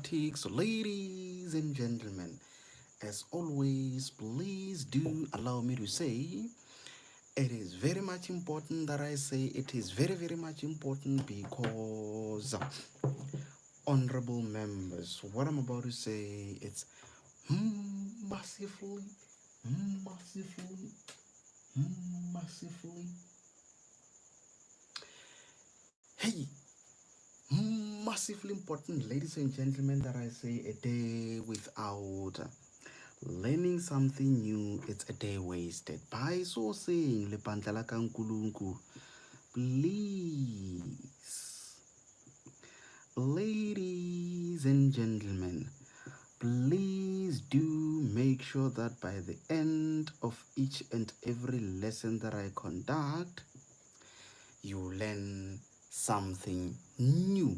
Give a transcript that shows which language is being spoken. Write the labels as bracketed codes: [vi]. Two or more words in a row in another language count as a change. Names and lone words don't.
[en] So, ladies and gentlemen, as always, please do allow me to say it is very much important that I say it is very much important because honorable members, what I'm about to say, it's massively, massively, massively. Hey, massively important, ladies and gentlemen, that I say a day without learning something new, it's a day wasted. By so saying, lepantla ka nkulunku, please, ladies and gentlemen, please do make sure that by the end of each and every lesson that I conduct, you learn something new.